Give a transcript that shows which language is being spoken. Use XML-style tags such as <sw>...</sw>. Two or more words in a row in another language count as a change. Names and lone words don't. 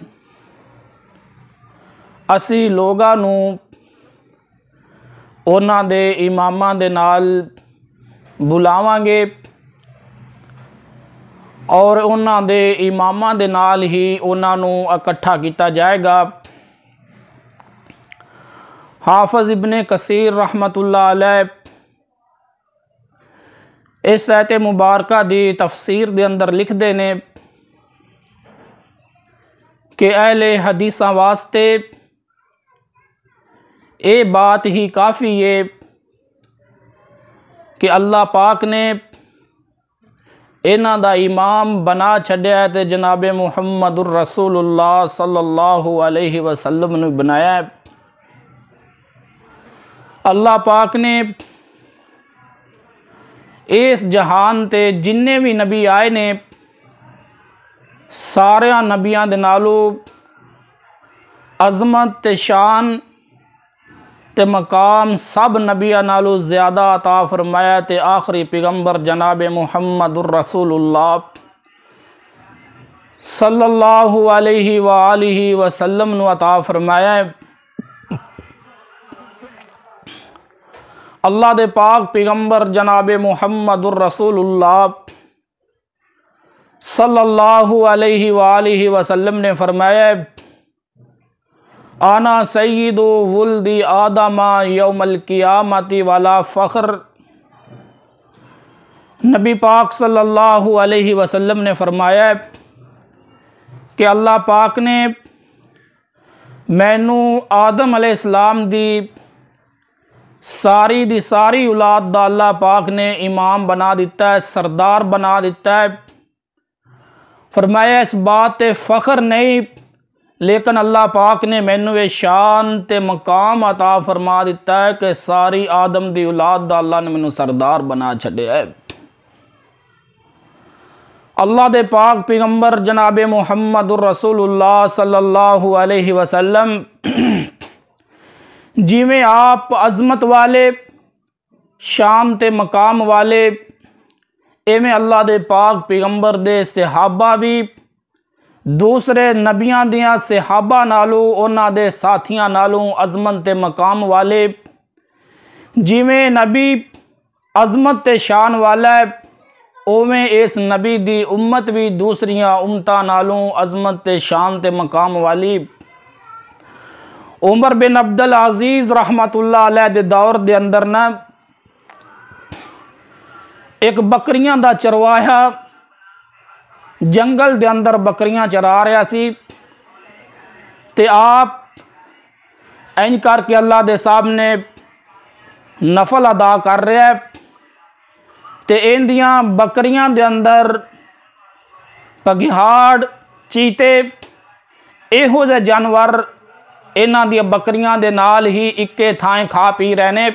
<pa>اسی لوگاں نوں انہاں دے اماماں دے نال بلاواں گے اور انہاں دے اماماں دے نال ہی انہاں نوں اکٹھا کیا جائے گا. حافظ ابن کثیر</pa> <ar>رحمة الله عليه</ar> <pa>اس آیت مبارکہ دی تفسیر دے اندر لکھدے نے کہ اہلِ حدیثاں واسطے یہ بات ہی کافی ہے کہ اللہ پاک نے انہاں دا امام بنا چھڈیا ہے تے جناب</pa> <ar>محمد رسول الله صلى الله عليه وسلم</ar> <pa>نے بنایا ہے. اللہ پاک نے اس جہان تے جنے بھی نبی آئے نے سارے نبیاں دے نالوں عظمت تے شان تے مقام سب نبیاں نالوں زیادہ عطا فرمایا تے آخری پیغمبر جناب</pa> <ar>محمد رسول الله صلى الله عليه وآله وسلم</ar> <pa>نوں عطا فرمایا ہے. اللہ دے پاک پیغمبر جناب</pa> <ar>محمد رسول الله صلى الله عليه وآله وسلم</ar> <pa>نے فرمایا</pa> <ar>أنا سيد ولد آدم يوم القيامة ولا فخر.</ar> <pa>نبی پاک</pa> <ar>صلى الله عليه وسلم</ar> <pa>نے فرمایا کہ اللہ پاک نے مینوں آدم علیہ السلام دی ساری اولاد دا اللہ پاک نے امام بنا دتا ہے، سردار بنا دتا ہے. فرمایا اس بات تے فخر نہیں، لیکن اللہ پاک نے مینوں یہ شان تے مقام عطا فرما دتا ہے کہ ساری آدم دی اولاد دا اللہ نے مینوں سردار بنا چھڈیا ہے. اللہ دے پاک پیغمبر جناب</pa> <ar>محمد رسول الله صلى الله عليه وسلم</ar> <pa>جویں آپ عظمت والے، شان تے مقام والے، ایویں اللہ دے پاک پیغمبر دے صحابہ بھی دوسرے نبیاں دیاں صحابہ نالوں، انہاں دے ساتھیاں نالوں عظمت تے مقام والے. جویں نبی عظمت تے شان والا ہے، اویں اس نبی دی امت بھی دوسریاں امتاں نالوں عظمت تے شان تے مقام والی. عمر بن عبدالعزیز</pa> <ar>رحمة الله عليه</ar> <pa>دے دور دے اندر نا ایک بکریاں دا چرواہا جنگل دے اندر بکریاں چرا رہا سی تے آپ انج کر کے اللہ دے سامنے نفل ادا کر رہا ہے تے ایندیاں بکریاں دے اندر پگہاڑ، چیتے، ایہو جے جانور انہاں دی بکریاں دے نال ہی اکے تھائیں کھا پی رہے نے.</pa>